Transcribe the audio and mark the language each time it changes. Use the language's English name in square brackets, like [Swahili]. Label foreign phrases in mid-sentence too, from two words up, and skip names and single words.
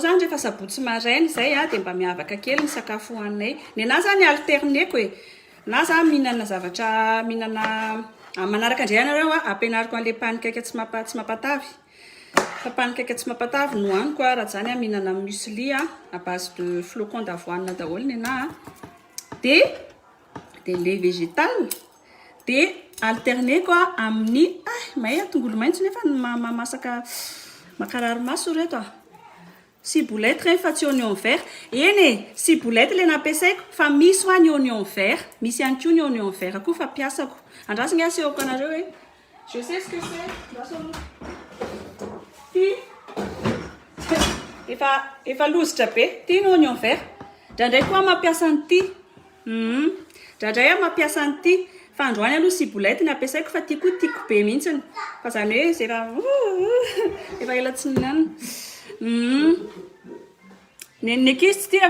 [Malagasy] zany rehefa sabotsy maraina izay a dia mba miavaka kely ny sakafo hoaninay ny anahy zany alterneko e na za mihinana zavatra manaraka indray anareo a ampianariko an'le pancake tsy mampatavy fa pancake tsy mampatavy no haniko a raha zany a mihinana muesli a [French] à base de flocon d'avoine [Malagasy] daholo ny anahy dia [French] le végétal [Malagasy] dia alterneko a amin'ny mahay tongolo maintso nefa masaka makarary maso reto a ciboulette rehefa fa tsy [French] oignon vert [Malagasy] eny ciboulette le nampiasaiko fa misy ho any [French] oignon vert [Malagasy] misy ihany koa ny [French] oignon vert [Malagasy] koa fa ampiasako andrasiny asehoko anareo hoe [French] je sais ce que [Malagasy] c'est efa lozitra be ty ny [French] oignon vert [Malagasy] ndraindray koa mampiasa an'ity ndraindray a mampiasa an'ity fa androany aloha ciboulette ny ampiasaiko fa tiako be mihitsiny fa zany hoe zay efa ela tsy ninana ny ankizy tsy tia raha